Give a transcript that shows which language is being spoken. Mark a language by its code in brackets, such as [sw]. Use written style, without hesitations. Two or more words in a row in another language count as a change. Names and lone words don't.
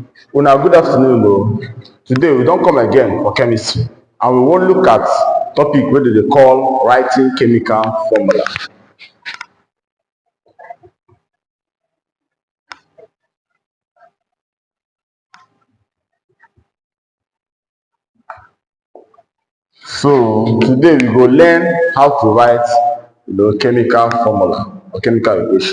[pcm] Una good afternoon o. Today we don come again for chemistry and we wan look at topic wey dem dey call writing chemical formula. So today we go learn how to write chemical formula or chemical equation.